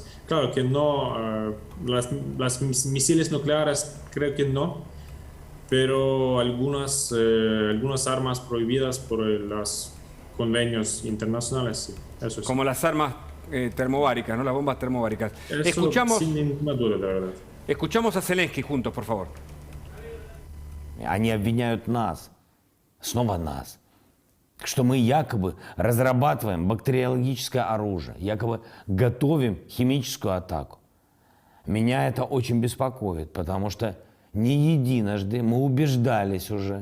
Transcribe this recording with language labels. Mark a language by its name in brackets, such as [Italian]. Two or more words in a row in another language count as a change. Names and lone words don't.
[Spanish] Claro que no, las misiles nucleares creo que no, pero algunas armas prohibidas por los convenios internacionales, sí, eso sí. Como las armas termobáricas, ¿no? Las bombas termobáricas. Eso Escuchamos, sin ninguna duda, de verdad. Escuchamos a Zelensky juntos, por favor. [Russian] Они обвиняют нас, снова нас, что мы якобы разрабатываем бактериологическое оружие, якобы готовим химическую атаку. Меня это очень беспокоит, потому что не единожды мы убеждались уже.